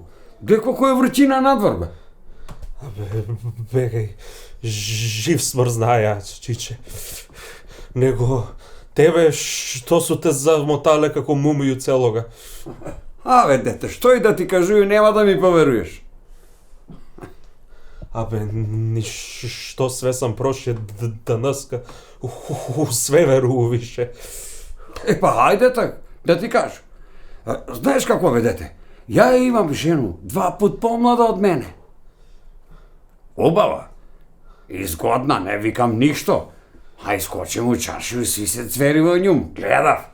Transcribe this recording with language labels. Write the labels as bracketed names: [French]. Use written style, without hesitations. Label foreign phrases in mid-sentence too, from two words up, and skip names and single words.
[Serbian] Gle koliko je vrućina nadvor, be. Бегај, жив смрзнаја, чиче. Него тебе што су те замотале како мумију целога. Абе, dete, što i da ti kažuju, nema da mi poveruješ. Абе, ништо све сам проше данаска, све веруву више. E pa hajde tak, da ti kažem. Znaš kako, be, dete, ja imam ženu 2 put pomlada od mene. Obava. I zgodna, ne vikam ništo. Aj skočem u čaršiju i svi se cverimo u njum, gledav.